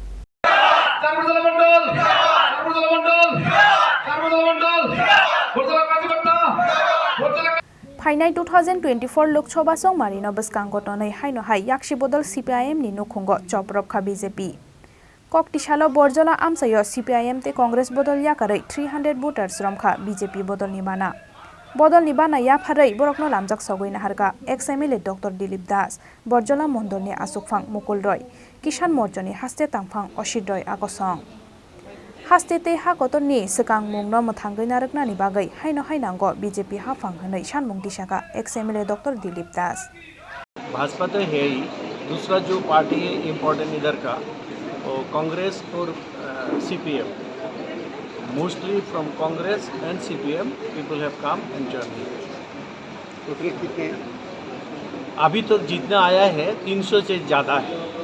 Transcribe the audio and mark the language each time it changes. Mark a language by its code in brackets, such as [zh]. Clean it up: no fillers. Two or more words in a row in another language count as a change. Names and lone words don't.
[trp] Fainai 2024 Lok Sabha song Marino Baskangotonai Haino Hai Yakshi Bodol CPIM ni Nukungo Choprobkha BJP Koktishala Borjola Amsayo CPIM te Congress Bodol Yakare 300 voters Romkha BJP Bodol Nibana Yafarai Borokno Lamjak Sogoina Harka ex MLA Dr. Dilip Das Borjola Mondolni Asukfang Mukul Roy Kishan Morchani Haste Tangfang Oshit Roy Akosong Hastete Hakotoni Sekang Mungno Mathangai Naraknani Bagai Haino Hainango BJP Hafang Hanai Shanmung Dishaka ex MLA Dr. Dilip Das [hi] भाजपा तो है ही दूसरा जो पार्टी है इम्पोर्टेंट इधर का वो कांग्रेस और सीपीएम [en] mostly from Congress and CPM people have come and journey [hi] कितने अभी तो जितना आया है 300 से ज़्यादा है।